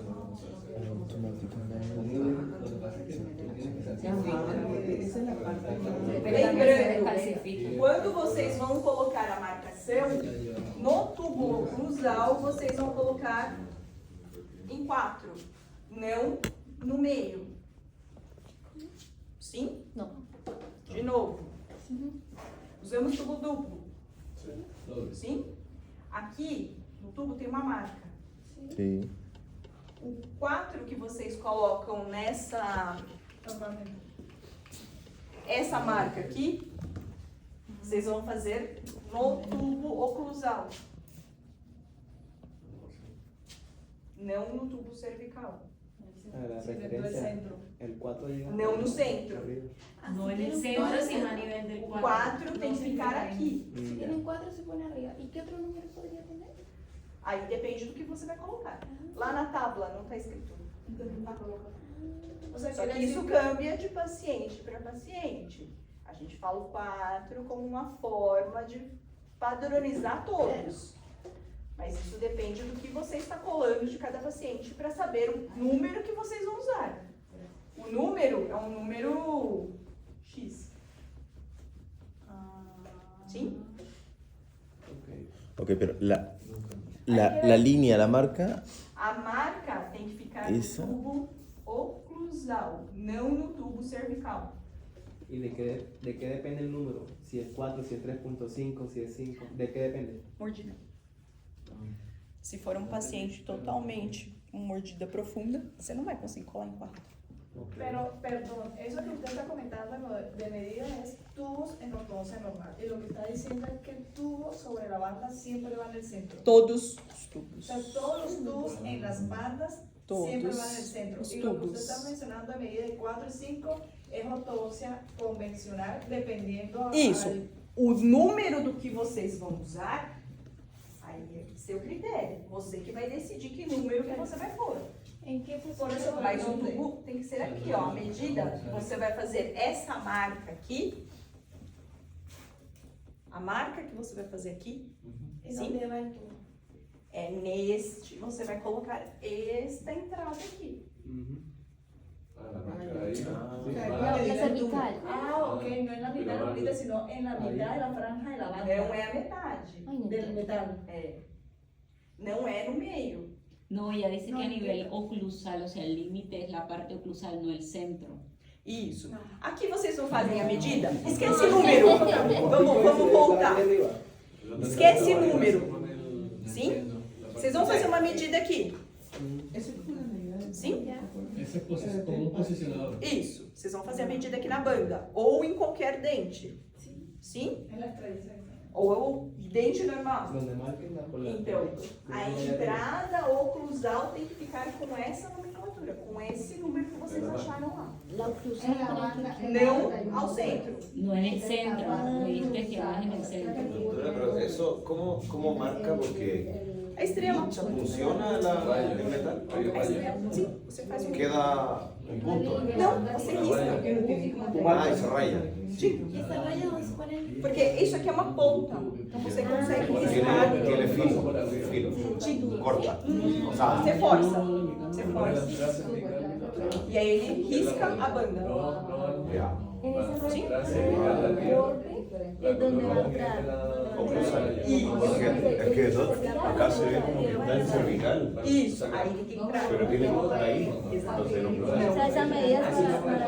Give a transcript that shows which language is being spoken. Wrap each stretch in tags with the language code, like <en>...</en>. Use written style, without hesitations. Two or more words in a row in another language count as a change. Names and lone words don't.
<es>Esa es la parte.</es> <pt>lembrando, quando vocês vão colocar a marcação, no tubo cruzal vocês vão colocar em 4, não no meio. Sim? Não. De novo. Usamos tubo duplo. Sim? Aqui no tubo tem uma marca.</pt> <es>Sí.</es> <pt>O 4 que vocês colocam essa marca aqui, vocês vão fazer no tubo oclusal. Não no tubo cervical.</pt> <es>La referencia, el 4 llega</es> <pt>Não no centro.</pt> <es>arriba. no en el centro, sino a nivel del</es> <pt>O</pt> <es>cuadro.</es> <pt>4 tem que ficar aqui.</pt> <es>Si tienen 4 se pone arriba. ¿Y qué otro número podría tener?</es> <pt>Aí depende do que você vai colocar. Lá na tábua não está escrito. Só que isso cambia de paciente para paciente. A gente fala o 4 como uma forma de padronizar todos. Mas isso depende do que você está colando de cada paciente para saber o número que vocês vão usar. O número é um número X.</pt> <es>¿Sí? Ok, pero la línea, la marca,</es> <pt>A marca tem que ficar Isso. no tubo oclusal, não no tubo cervical.</pt> <es>¿Y de qué depende el número? Si es 4, si es 3.5, si es 5, ¿de qué depende?</es> <pt>Mordida. Se for um paciente totalmente com mordida profunda, você não vai conseguir colar em 4.</pt> <es>Pero, perdón, eso que usted está comentando de medida es tubos en ortodoncia normal. Y lo que está diciendo es que el tubo sobre la banda siempre va en el centro.</es> <pt>Todos os</pt> <es>O</es> <pt>tubos.</pt> <es>sea, todos los tubos en las bandas siempre van en el centro.</es> <pt>Todos</pt> <es>Y</es> <pt>os</pt> <es>lo que usted</es> <pt>tubos.</pt> <es>está mencionando de medida de 4 y 5 es ortodoncia convencional, dependiendo</es> <pt>Isso. al- O número do que vocês vão usar, aí é seu critério. Você que vai decidir que número que você vai pôr.</pt> <es>¿En qué Por eso, posición?</es> <pt>Mas o tubo tem que ser aqui, ó. A medida, você vai fazer essa marca aqui. A marca que você vai fazer aqui,</pt> <es>¿Y ¿sí? dónde va el tubo?</es> <pt>é neste, você vai colocar esta entrada aqui.</pt> <es>La cervical. Ah, ok, no en la mitad de la bolita, sino en la mitad de la franja de la banda.</es> <pt>Não é a metade.</pt> <es>Ay, no Del entiendo. metal.</es> <pt>É. Não é no meio.</pt> <es>No, ella dice No que a nivel entiendo. oclusal, o sea, el límite es la parte oclusal, no el centro.</es> <pt>Isso. Aqui vocês não fazem a medida? Esquece número. Vamos voltar. Esquece número. Sim? Vocês vão fazer uma medida aqui.</pt> <es>Eso es como la medida del</es> <pt>Sim?</pt> <es>Ese es como un posicionador.</es> <pt>Isso. Vocês vão fazer a medida aqui na banda. Ou em qualquer dente. Sim?</pt> <es>Es la estrella.</es> <pt>Ou dente normal.</pt> <es>Donde marquen la cola.</es> <pt>Então, a entrada oclusal tem que ficar com essa nomenclatura, com esse número que vocês acharam lá.</pt> <es>La oclusión.</es> <pt>Não ao centro.</pt> <es>No en el centro, me dijiste que vas en el centro. Doctora, pero eso, ¿cómo marca? Porque</es> <pt>A estrela.</pt> <es>funciona el metal.</es> <pt>A estrela. Sim, você faz um.</pt> <es>Queda un punto.</es> <pt>Não, você risca.</pt> <es>Ah, y se raya.</es> <pt>Sim.</pt> <es>¿Y esa raya dónde se pone?</es> <pt>Porque isso aqui é uma ponta. Então você consegue riscar.</pt> <es>Tiene filo. Corta. O sea,</es> <pt>Você força. Você força. E aí ele risca a banda.</pt> <es>ya. En esa raya, el borde es donde va a entrar.</es> <pt>Oclusal.</pt> <es>Es que eso acá se ve como que está en cervical.</es> <pt>Isso. Aí ele tem que entrar.</pt> <es>Pero tiene que estar ahí. Entonces no O sea, esa medida es para</es>